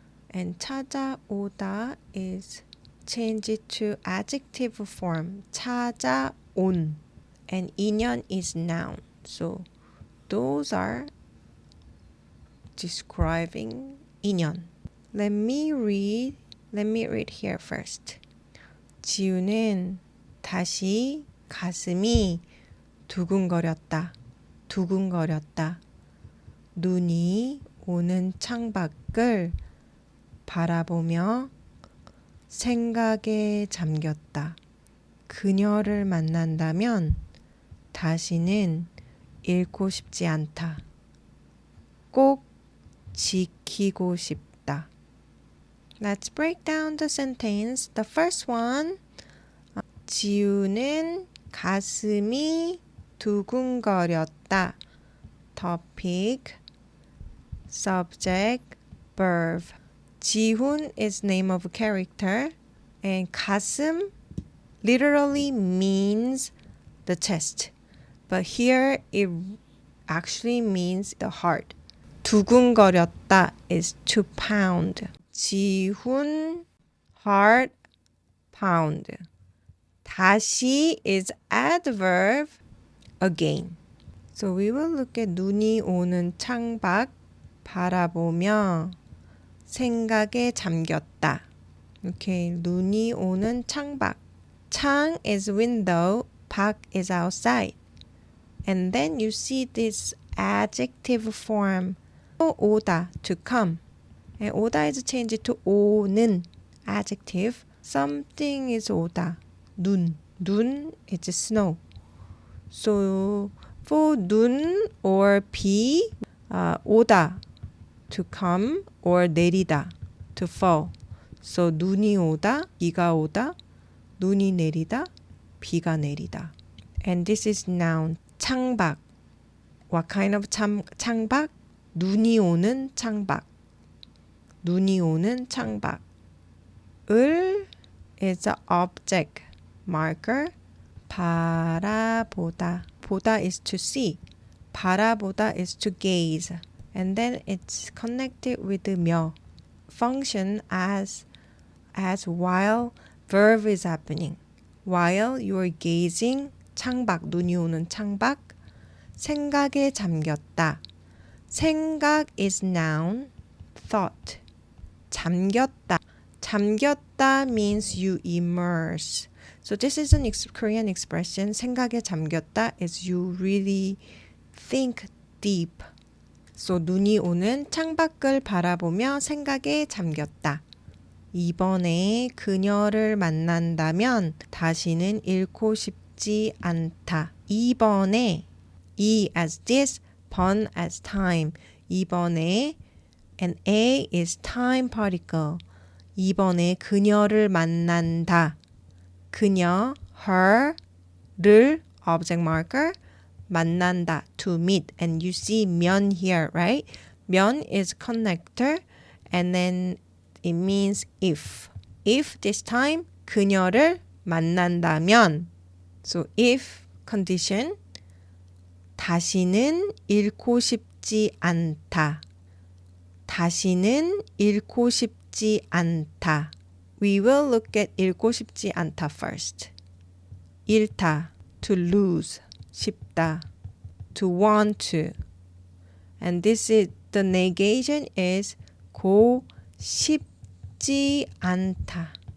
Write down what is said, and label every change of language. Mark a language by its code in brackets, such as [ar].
[en] And 찾아오다 is changed to adjective form. [ko] 찾아온. [en] And 인연 is noun. So those are describing 인연. Let me read here first. [ko] 지우는 다시 가슴이 두근거렸다. 두근거렸다. 눈이 오는 창밖을 바라보며 생각에 잠겼다. 그녀를 만난다면 다시는 잃고 싶지 않다. 꼭 지키고 싶다. [en] Let's break down the sentence. The first one. [ko] 지우는 가슴이 두근거렸다. [en] Topic, subject, verb. 지훈 is name of a character, and 가슴 literally means the chest, but here it actually means the heart. 두근거렸다 is to pound. 지훈, heart, pound. 다시 is adverb, again. So we will look at [ko] 눈이 오는 창밖 바라보며 생각에 잠겼다. Okay, 눈이 오는 창밖. [en] 창 is window, 밖 is outside. And then you see this adjective form. 오다, to come. And 오다 is changed to 오는, adjective. Something is 오다, 눈. 눈 is snow. So for 눈 or 비, 오다, to come, or 내리다, to fall. [ko] So 눈이 오다, 비가 오다, 눈이 내리다, 비가 내리다. [en] And this is noun. 창밖. What kind of 창밖? [ko] 눈이 오는 창밖. 눈이 오는 창밖. [en] 을 is an object marker. 바라보다. 보다 is to see. 바라보다 is to gaze. And then it's connected with the 며. Function as while verb is happening. While you are gazing, 창밖, [ko] 눈이 오는 창밖. [en] 생각에 잠겼다. 생각 is noun. Thought. 잠겼다. 잠겼다 means you immerse. So this is an Korean expression. [ko] 생각에 잠겼다 [en] is you really think deep. [ko] So 눈이 오는 창밖을 바라보며 생각에 잠겼다. 이번에 그녀를 만난다면 다시는 잃고 싶지 않다. [en] 이번에, 이 as this, 번 as time. 이번에, and a is time particle. [ko] 이번에 그녀를 만난다. [en] 그녀, her를 object marker, 만난다, to meet. And you see 면 here, right? 면 is connector, and then it means if. If this time [ko] 그녀를 만난다면 [en] So if condition [ko] 다시는 잃고 싶지 않다. 다시는 잃고 싶지 않다. [en] We will look at [ko] 읽고 싶지 않다 [en] first. 잃다, to lose, 싶다, to want to. And this is, the negation is 고 싶지 않다.